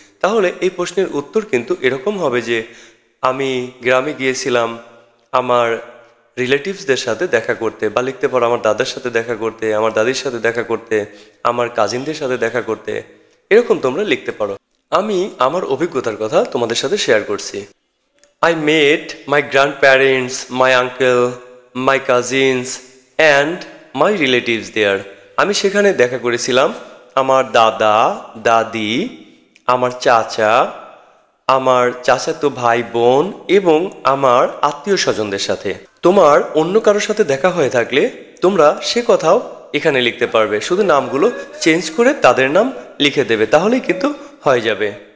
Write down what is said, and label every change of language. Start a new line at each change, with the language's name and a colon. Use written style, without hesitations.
Bangla: তাহলে এই প্রশ্নের উত্তর কিন্তু এরকম হবে যে আমি গ্রামে গিয়েছিলাম আমার রিলেটিভসদের সাথে দেখা করতে, বা লিখতে পারো আমার দাদার সাথে দেখা করতে, আমার দাদির সাথে দেখা করতে, আমার কাজিনদের সাথে দেখা করতে, এরকম তোমরা লিখতে পারো। আমি আমার অভিজ্ঞতার কথা তোমাদের সাথে শেয়ার করছি।
English: I met my grandparents, my uncle, my cousins and my relatives there.
Bangla: আমি সেখানে দেখা করেছিলাম আমার দাদা দাদি, আমার চাচা, আমার চাচাতো ভাই বোন এবং আমার আত্মীয় স্বজনদের সাথে। তোমার অন্য কারোর সাথে দেখা হয়ে থাকলে তোমরা সে কথাও এখানে লিখতে পারবে, শুধু নামগুলো চেঞ্জ করে তাদের নাম লিখে দেবে, তাহলেই কিন্তু হয়ে যাবে।